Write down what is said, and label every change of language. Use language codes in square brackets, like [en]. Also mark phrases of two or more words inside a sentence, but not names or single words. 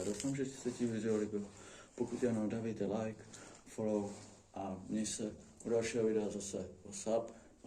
[cs] Doufám, že se ti video líbilo. Pokud ano, dávejte [en] like, follow [cs] a měj se u dalšího videa zase. [en] What's up?